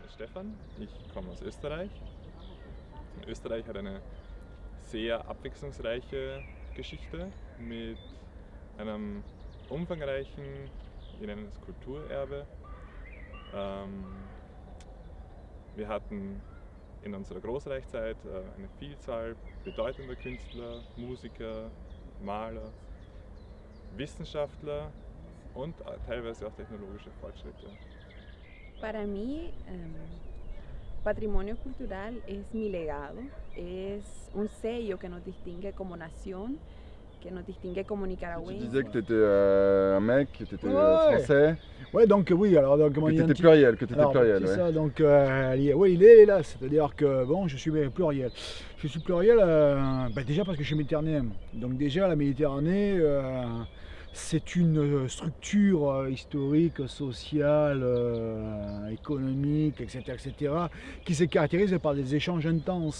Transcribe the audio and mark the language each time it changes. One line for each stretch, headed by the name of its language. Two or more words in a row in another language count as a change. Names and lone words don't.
German: Stefan, ich komme aus Österreich. Österreich hat eine sehr abwechslungsreiche Geschichte mit einem umfangreichen, wir nennen es Kulturerbe. Wir hatten in unserer Großreichszeit eine Vielzahl bedeutender Künstler, Musiker, Maler, Wissenschaftler und teilweise auch technologische Fortschritte.
Spanish: Para mí, patrimonio cultural es mi legado, es un sello que nos distingue como nación, que nos distingue como
French: Tu
Spanish: nicaragüenses.
French: disais que tu étais un mec, que tu étais français, Ouais, donc oui, alors donc que tu étais pluriel, que tu étais Alors, pluriel. c'est Ouais. ça, donc oui, l'idée est là, c'est-à-dire que bon, je suis pluriel. Je suis pluriel déjà parce que je suis méditerranéen. Donc déjà la Méditerranée, c'est une structure historique, sociale, économique, etc., qui se caractérise par des échanges intenses.